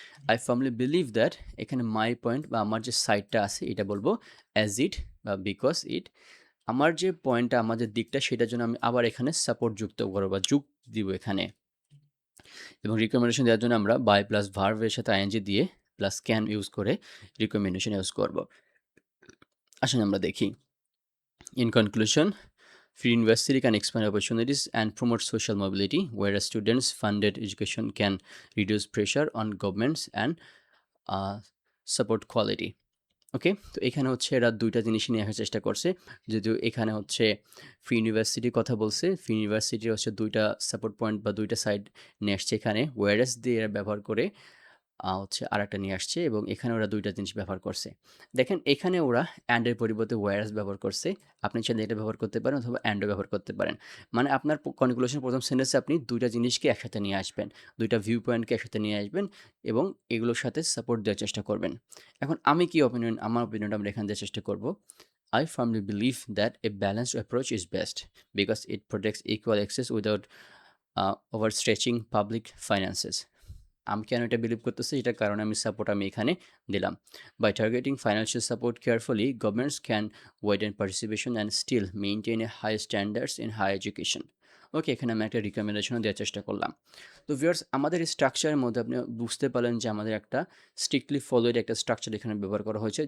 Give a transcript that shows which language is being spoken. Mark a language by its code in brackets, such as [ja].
[en] I firmly believe that, [bn] এখানে my point বা আমার যে সাইডটা আছে এটা বলবো অ্যাজ ইট বা বিকজ ইট, আমার যে পয়েন্টটা, আমার যে দিকটা, সেটার জন্য আমি আবার এখানে সাপোর্ট যুক্ত করবো বা যুগ দিব এখানে। এবং রিকমেন্ডেশন দেওয়ার জন্য আমরা বাই প্লাস ভার্বের সাথে আইএনজি দিয়ে প্লাস ক্যান ইউজ করে রিকমেন্ডেশন ইউজ করব। আসুন আমরা দেখি। [en] In conclusion, free university can expand opportunities and promote social mobility, whereas students funded education can reduce pressure on governments and uh, support quality. [bn] ওকে, তো এখানে হচ্ছে এরা দুইটা জিনিসই নিয়ে আসার চেষ্টা করছে। যদিও এখানে হচ্ছে ফ্রি ইউনিভার্সিটির কথা বলছে, ফ্রি ইউনিভার্সিটির হচ্ছে দুইটা সাপোর্ট পয়েন্ট বা দুইটা সাইড নিয়ে আসছে এখানে, ওয়ারএস দিয়ে এরা ব্যবহার করে হচ্ছে আরেকটা নিয়ে আসছে, এবং এখানে ওরা দুইটা জিনিস ব্যবহার করছে। দেখেন এখানে ওরা অ্যান্ডের পরিবর্তে ওয়্যারএস ব্যবহার করছে। আপনি চাইলে এটা ব্যবহার করতে পারেন অথবা অ্যান্ডও ব্যবহার করতে পারেন। মানে আপনার কনক্লুশন প্রথম সেন্টেন্সে আপনি দুইটা জিনিসকে একসাথে নিয়ে আসবেন, দুইটা ভিউ পয়েন্টকে একসাথে নিয়ে আসবেন এবং এগুলোর সাথে সাপোর্ট দেওয়ার চেষ্টা করবেন। এখন আমি কি অপিনিয়ন, আমার অপিনিয়নটা আমরা এখানে দেওয়ার চেষ্টা করব। [en] I firmly believe that a balanced approach is best because it protects equal access without overstretching public finances. [bn] আমি কেন এটা বিলিভ করতেছি, এটার কারণে আমি সাপোর্ট আমি এখানে দিলাম। [en] By targeting financial support carefully, governments can widen participation and still maintain a high standards in high education. [bn] ওকে, এখানে আমি একটা রিকমেন্ডেশনও দেওয়ার চেষ্টা করলাম। তো ভিউয়ার্স, আমাদের এই স্ট্রাকচারের মধ্যে আপনি বুঝতে পারলেন যে আমাদের একটা স্ট্রিক্টলি ফলোড একটা স্ট্রাকচার এখানে ব্যবহার করা হয়েছে।